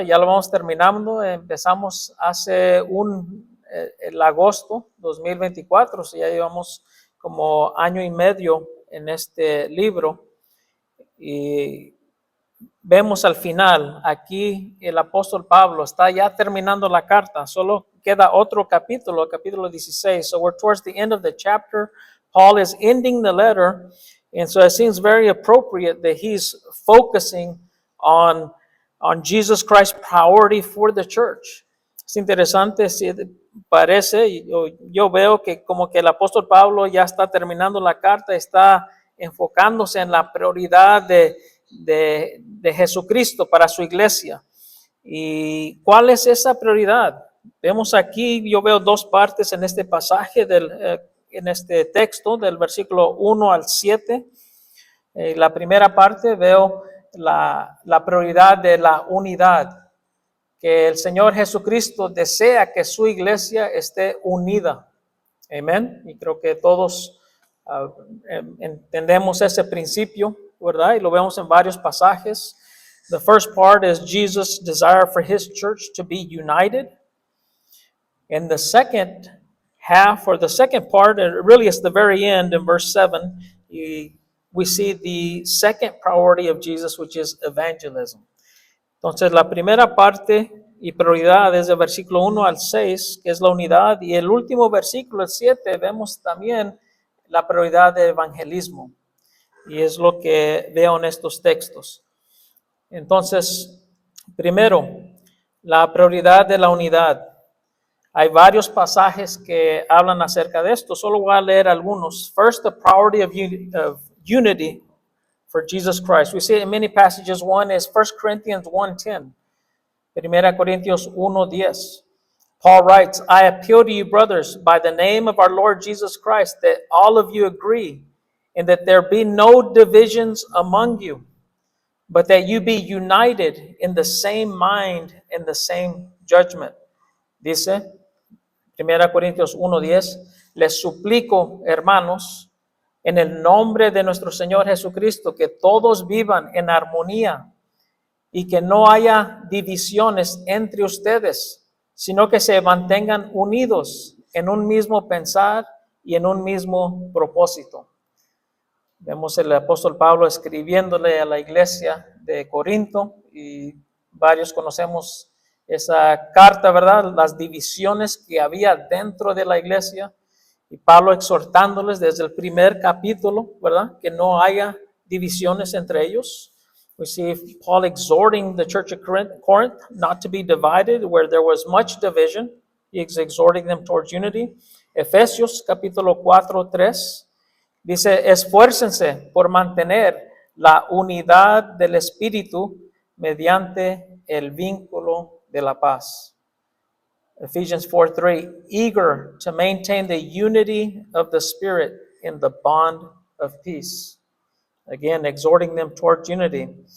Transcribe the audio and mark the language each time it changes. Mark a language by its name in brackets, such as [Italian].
[Spanish] Ya lo vamos terminando. Empezamos hace el agosto 2024, o sea, ya llevamos como año y medio en este libro. Y vemos al final, aquí el apóstol Pablo está ya terminando la carta, solo queda otro capítulo 16. [English] So we're towards the end of the chapter. Paul is ending the letter, and so it seems very appropriate that he's focusing on Jesus Christ's priority for the church. [Spanish] Es interesante, parece, yo veo que como que el apóstol Pablo ya está terminando la carta, está enfocándose en la prioridad de Jesucristo para su iglesia. ¿Y cuál es esa prioridad? Vemos aquí, yo veo dos partes en este pasaje, en este texto, del versículo 1 al 7. La primera parte veo la prioridad de la unidad, que el Señor Jesucristo desea que su iglesia esté unida. Amén. Y creo que todos entendemos ese principio, ¿verdad? Y lo vemos en varios pasajes. [English] The first part is Jesus' desire for his church to be united. And the second half, or the second part, and really it's the very end in verse 7, we see the second priority of Jesus, which is evangelism. [Spanish] Entonces, la primera parte y prioridad es del versículo 1 al 6, que es la unidad, y el último versículo, el 7, vemos también la prioridad de evangelismo, y es lo que veo en estos textos. Entonces, primero, la prioridad de la unidad. Hay varios pasajes que hablan acerca de esto, solo voy a leer algunos. [English] First, the priority of unity for Jesus Christ. We see it in many passages. One is 1 Corinthians 1:10. 1 Corintios 1:10. Paul writes, I appeal to you, brothers, by the name of our Lord Jesus Christ, that all of you agree, and that there be no divisions among you, but that you be united in the same mind and the same judgment. [Spanish] Dice 1 Corintios 1:10, les suplico, hermanos, en el nombre de nuestro Señor Jesucristo, que todos vivan en armonía y que no haya divisiones entre ustedes, sino que se mantengan unidos en un mismo pensar y en un mismo propósito. Vemos el apóstol Pablo escribiéndole a la iglesia de Corinto, y varios conocemos esa carta, ¿verdad? Las divisiones que había dentro de la iglesia, y Pablo exhortándoles desde el primer capítulo, ¿verdad? Que no haya divisiones entre ellos. [English] We see Paul exhorting the church of Corinth not to be divided, where there was much division. He is exhorting them towards unity. [Spanish] Efesios capítulo 4:3 dice, esfuércense por mantener la unidad del Espíritu mediante el vínculo de la paz. [English] Ephesians 4:3, eager to maintain the unity of the Spirit in the bond of peace. Again, exhorting them towards unity.